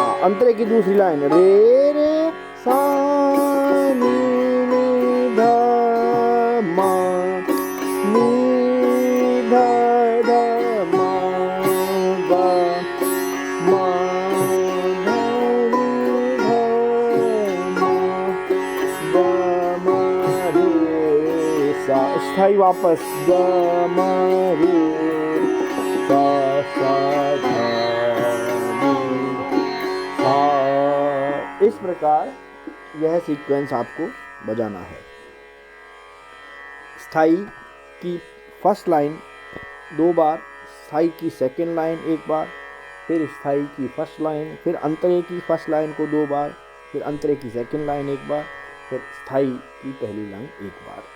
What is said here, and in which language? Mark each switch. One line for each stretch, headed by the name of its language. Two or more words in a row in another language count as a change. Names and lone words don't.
Hindi: अंतरे की दूसरी लाइन रे रे सा नी नी ध म नी ध ध म ग म ध नि ध म ग म रे सा। स्थाई वापस ग म रे सा सा ध नि सा। इस प्रकार यह सीक्वेंस आपको बजाना है। स्थाई की
English: first line
Hindi: 2 बार, स्थाई की
English: second line
Hindi: 1 बार, फिर स्थाई की
English: first line,
Hindi: फिर अंतरे की
English: first line
Hindi: को 2 बार, फिर अंतरे की
English: second line
Hindi: 1 बार, फिर स्थाई की पहली लाइन 1 बार।